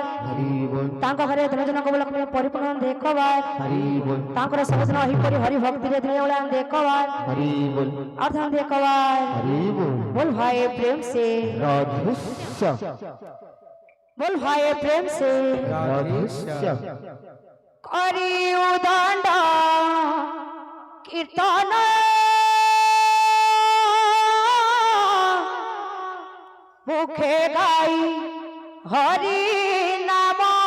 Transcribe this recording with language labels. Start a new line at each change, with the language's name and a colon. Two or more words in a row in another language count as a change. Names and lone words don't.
Odia: ହରି ବୋଲ ତାଙ୍କ ଘରେ ଦିନ ଜଣକ ଲକ୍ଷ୍ମୀ ପରିପୂର୍ଣ୍ଣ ଦେଖବାର ହରି ବୋଲ ତାଙ୍କର ସବୁଦିନ ଏହିପରି ହରି ଭକ୍ତିରେ ଦିନ ବୁଲା ଦେଖବାର
Hindi: हरि बोल
Odia: ଅର୍ଥ ଦେଖବାର
Hindi: हरि बोल बोल भाई प्रेम से राधेश्याम बोल भाई प्रेम से राधेश्याम
Bangla: করি উদণ্ড কীর্তন মুখে গাই হরি নাম